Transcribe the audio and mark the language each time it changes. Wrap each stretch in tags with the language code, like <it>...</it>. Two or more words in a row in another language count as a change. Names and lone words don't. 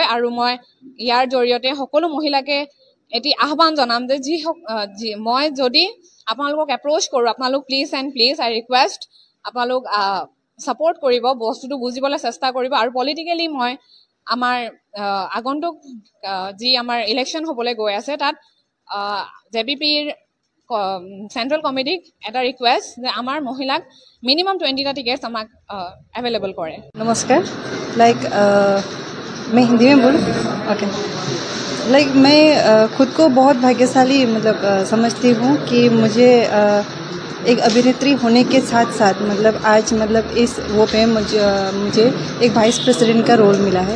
<as>আৰু মই ইয়াৰ জৰিয়তে সকলো মহিলাকে এটি আহ্বান জনাম যে মই যদি আপোনালোকক এপ্ৰ'চ কৰোঁ, আপোনালোক</as> <en>please and please I request</en> <as>আপোনালোক ছাপৰ্ট কৰিব, বস্তুটো বুজিবলৈ চেষ্টা কৰিব। আৰু পলিটিকেলি মই আমাৰ আগন্তুক যি আমাৰ ইলেকশ্যন হ'বলৈ গৈ আছে, তাত JBPৰ</as> <en>central committee</en> <as>এটা ৰিকুৱেষ্ট যে আমাৰ মহিলাক মিনিমাম 20টা টিকেটছ আমাক এভেইলেবল কৰে।</as> <hi>नमस्कार। मैं हिंदी में बोलूँ? ओके। मैं खुद को बहुत भाग्यशाली समझती हूँ कि मुझे एक अभिनेत्री होने के साथ साथ आज इस वो पे मुझे एक</hi> <en>vice president</en> <hi>का रोल मिला है।</hi>